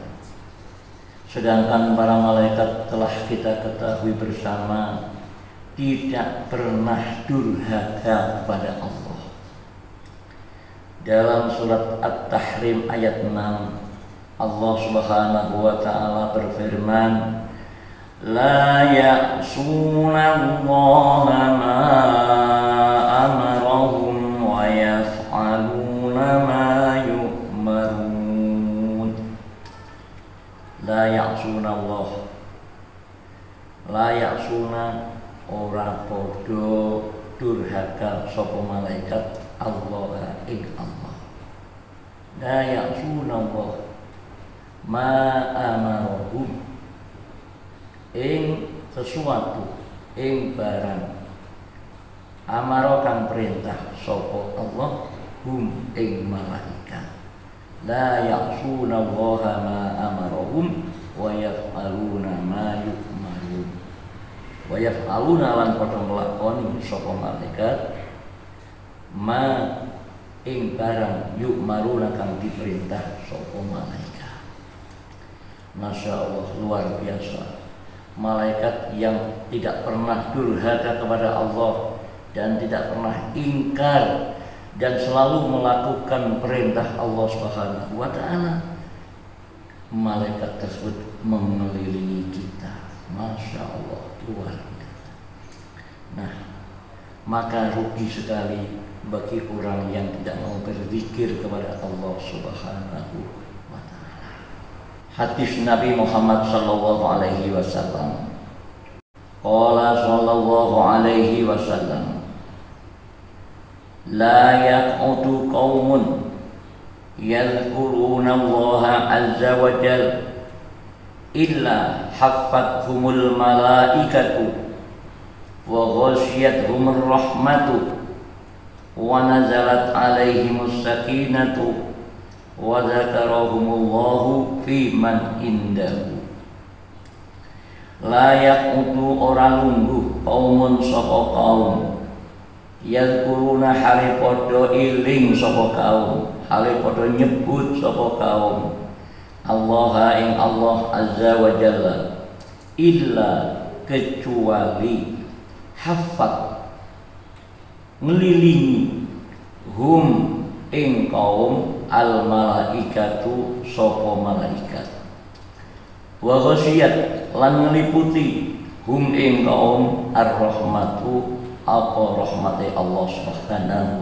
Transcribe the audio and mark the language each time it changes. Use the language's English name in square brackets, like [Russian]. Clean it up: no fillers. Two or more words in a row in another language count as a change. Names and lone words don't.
[Indonesian] Sedangkan para malaikat telah kita ketahui bersama tidak pernah durhaka kepada Allah. Dalam surat At-Tahrim ayat 6, Allah [Arabic] سبحانه وتعالى [Indonesian] berfirman, [Arabic] لا يعصون الله ما أمرهم ويفعلون ما يؤمرون. لا يعصون الله, لا يعصون [Javanese] ora podo durhaka sapa malaikat Allah ing Allah. [Arabic] لا يعصون الله ما أمرهم [Javanese] ing sesuatu, ing barang amaro kang perintah sapa Allah hum ing malaikat. [Arabic] لا يعصون الله ما أمرهم ويفعلون ما يؤمرون. ويفعلون [Javanese] lan padha nglakoni sapa malaikat ma ing barang yu'maruna kang diperintah sapa malaikat. [Arabic] ما شاء الله, [Indonesian] luar biasa. Malaikat yang tidak pernah durhaka kepada Allah dan tidak pernah ingkar dan selalu melakukan perintah Allah [Arabic] سبحانه وتعالى. [Indonesian] Malaikat tersebut mengelilingi kita. [Arabic] ما شاء الله, [Indonesian] luar biasa. Nah, maka rugi sekali bagi orang yang tidak mau berzikir kepada Allah [Arabic] سبحانه وتعالى. [Indonesian] Hadis Nabi Muhammad [Arabic] صلى الله عليه وسلم. قال صلى الله عليه وسلم، لا يقعد قوم يذكرون الله عز وجل إلا حفتهم الملائكة وغشيتهم الرحمة ونزلت عليهم السكينة وذكرهم الله فيمن عنده. [Javanese] Layak untuk orang lungguh kaumun sapa kaum yadhkuruna hale padha iling sapa kaum, hale padha nyebut sapa kaum Allah ing [Arabic] الله عز وجل إلا [Javanese] kecuali hafat ngelilingi hum ing kaum [Arabic] الملائكة [Javanese] sapa malaikat [Arabic] وغشيت [Javanese] lan ngeliputi hum ing kaum ar-rahmatu apa rahmati Allah Subhanahu